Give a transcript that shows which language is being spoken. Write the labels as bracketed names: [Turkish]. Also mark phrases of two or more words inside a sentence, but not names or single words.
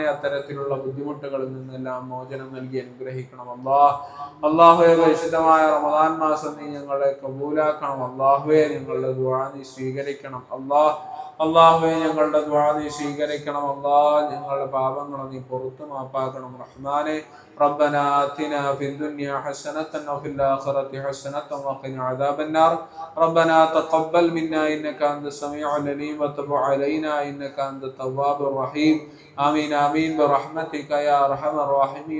[Malayalam] അത്തരത്തിലുള്ള ബുദ്ധിമുട്ടുകളിൽ നിന്നെല്ലാം മോചനം നൽകി അനുഗ്രഹിക്കണം അല്ലാഹ്. അല്ലാഹുവേ, പരിശുദ്ധമായ റമദാൻ മാസം നീ ഞങ്ങളെ കബൂലാക്കണം അല്ലാഹുവേ. ഞങ്ങളുടെ ദുആ നീ സ്വീകരിക്കണം അല്ലാഹ്. അല്ലാഹുവേ, ഞങ്ങളുടെ ദുആ നീ സ്വീകരിക്കണം അല്ലാഹ്. ഞങ്ങളുടെ പാപങ്ങൾ നീ പുറത്തു മാപ്പാക്കണം റഹ്മാനെ. [Arabic] ربنا آتنا في الدنيا حسنة وفي الآخرة حسنة وقنا عذاب النار. ربنا تقبل منا إنك أنت السميع العليم وتب علينا إنك أنت التواب الرحيم. آمين آمين برحمتك يا أرحم الراحمين.